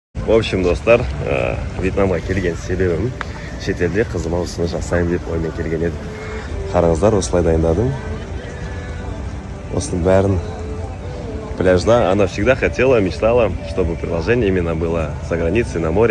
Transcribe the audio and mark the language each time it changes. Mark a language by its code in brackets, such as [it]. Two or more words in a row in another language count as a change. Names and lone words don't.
[kk] общем, достар, Вьетнамға келген себебім шетелде қызыма осыны жасайын деп оймен келген едім. Қараңыздар, осылай дайындадым. Осының бәрін пляжда. [ru] Она всегда хотела, мечтала, чтобы приложение именно было за границей, на море.